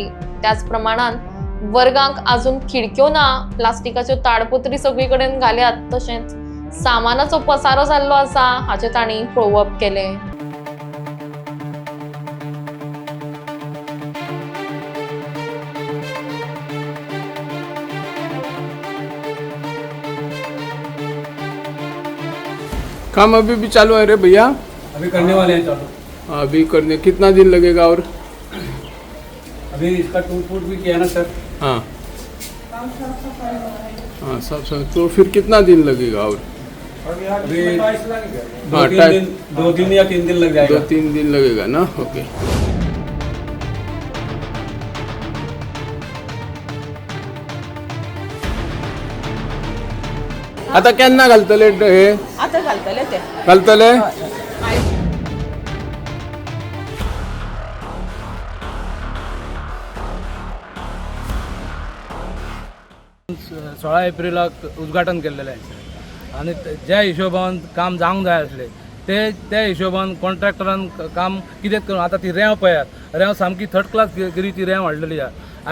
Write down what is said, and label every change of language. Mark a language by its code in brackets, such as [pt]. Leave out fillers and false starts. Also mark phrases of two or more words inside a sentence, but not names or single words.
[kok] त्याच प्रमाणात वर्गांक अजून खिडक्यो ना, प्लास्टिकाच्यो ताडपत्री सगळीकडे घाल्यात, तसेच सामानाचो पसारो जाल्लो आसा हाचे तांणी पळोवप केले। [hi] काम अभी भी चालू है रे भैया? अभी करने वाले हैं चालू। अभी करने कितना दिन लगेगा? और अभी इसका टूट फूट भी किया ना सर। हाँ हाँ सब तो फिर कितना दिन लगेगा? और अभी हाँ, 2 दिन या 3 दिन लग जाएगा। 2-3 दिन लगेगा ना? ओके। [kok] आता केन्ना घालतले हे? आता घालतले ते घालतले? सोळा एप्रिलाक उद्घाटन केलेलें आहे आणि ज्या हिशोबान काम जावंक जाय आसलें त्या हिशोबान कॉन्ट्रॅक्टरान काम कितें करून आतां ती रेंव पळयात, रेंव सामकी [en] third class [kok] गिरी ती रेंव हाडलेली आहा।